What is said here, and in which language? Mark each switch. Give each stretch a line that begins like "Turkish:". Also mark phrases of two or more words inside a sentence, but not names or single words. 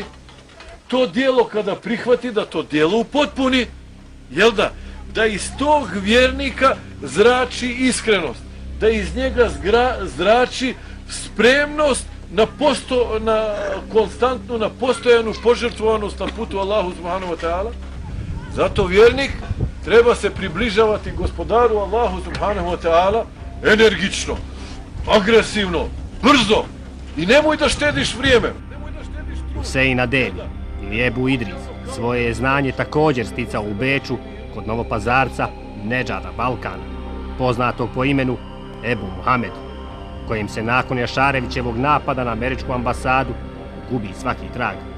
Bosnian: To dijelo kada prihvati, da to dijelo upotpuni. Jel da? Da iz tog vjernika zrači iskrenost. Da iz njega zrači spremnost na konstantnu, na postojanu požrtvovanost na putu Allahu
Arabic: سبحانه وتعالى.
Bosnian: Zato vjernik treba se približavati gospodaru Allahu
Arabic: سبحانه وتعالى
Bosnian: energično, agresivno, brzo i nemoj da štediš vrijeme. Husein Ademi ili Ebu Idris svoje je znanje također sticao u Beču kod novopazarca Nedžada Balkana, poznatog po imenu Ebu Muhamed, kojim se nakon Jašarevićevog napada na američku ambasadu gubi svaki trag.